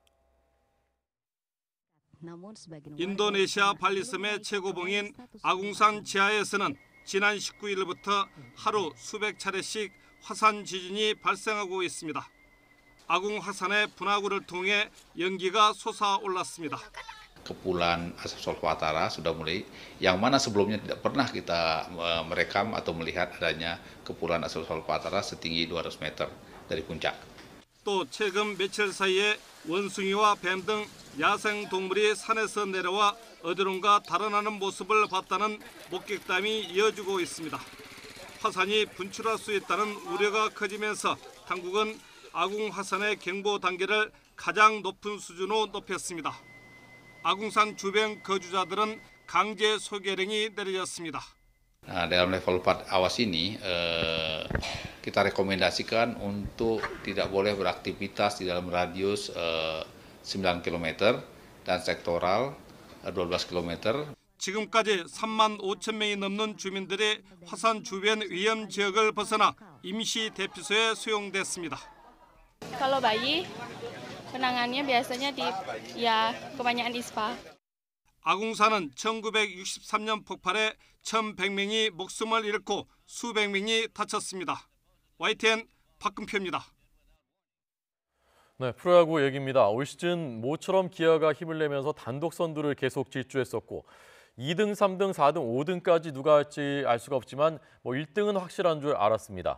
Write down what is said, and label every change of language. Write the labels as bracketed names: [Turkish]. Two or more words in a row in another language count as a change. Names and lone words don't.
[Korean] 인도네시아 발리섬의 최고봉인 아궁산 지하에서는 지난 19일부터 하루 수백 차례씩 화산 지진이 발생하고 있습니다. 아궁 화산의 분화구를 통해 연기가 솟아올랐습니다. [Indonesian] Kepulan asap sulfur utara sudah mulai, yang mana sebelumnya tidak pernah kita merekam atau melihat adanya kepulan asap sulfur utara setinggi 200 meter dari puncak. [Korean] 또 최근 며칠 사이에 원숭이와 뱀 등 야생 동물이 산에서 내려와 어디론가 달아나는 모습을 봤다는 목격담이 이어지고 있습니다. 화산이 분출할 수 있다는 우려가 커지면서 당국은 아궁 화산의 경보 단계를 가장 높은 수준으로 높였습니다. 아궁산 주변 거주자들은 강제 소개령이 내려졌습니다. [Indonesian] Dalam level 4 awas ini, kita rekomendasikan untuk tidak boleh beraktivitas di dalam radius 9 km dan sektoral 12 km. [Korean] 지금까지 3만 5천 명이 넘는 주민들이 화산 주변 위험 지역을 벗어나 임시 대피소에 수용됐습니다. [Indonesian] Kalau bayi, penanganannya biasanya kebanyakan ISPA. [Korean] 아궁산은 1963년 폭발에 1,100명이 목숨을 잃고 수백 명이 다쳤습니다. YTN 박근표입니다. 네, 프로야구 얘기입니다. 올 시즌 모처럼 기아가 힘을 내면서 단독 선두를 계속 질주했었고 2등, 3등, 4등, 5등까지 누가 할지 알 수가 없지만 1등은 확실한 줄 알았습니다.